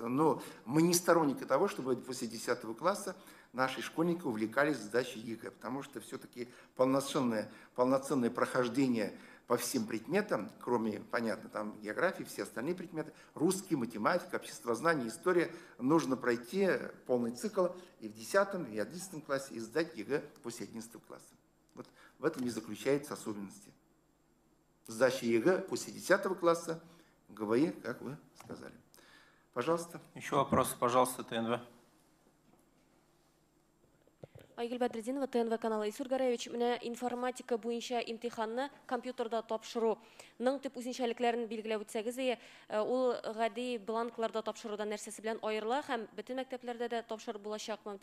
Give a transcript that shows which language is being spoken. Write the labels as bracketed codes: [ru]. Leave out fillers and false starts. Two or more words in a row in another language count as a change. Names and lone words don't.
[ru] Но мы не сторонники того, чтобы после 10 класса наши школьники увлекались сдачей ЕГЭ, потому что все-таки полноценное прохождение по всем предметам, кроме, понятно, там географии, все остальные предметы, русский, математика, обществознание, история, нужно пройти полный цикл и в 10 и 11 классе, и сдать ЕГЭ после 11 класса. Вот в этом и заключается особенности. Сдача ЕГЭ после 10 класса, ГВИ, как вы сказали. Пожалуйста. Еще вопрос, пожалуйста, ТНВ. [tt] Айгүл Бәдрединова, ТНВ каналы. Исур Гараевич, менә информатика буенча имтиханны компьютерда тапшыруның төп үзенчәлекләрен билгеләп үтсәгез, ул гади бланкларда тапшырудан нәрсәсе белән аерыла һәм бөтен мәктәпләрдә дә тапшырып булачакмы?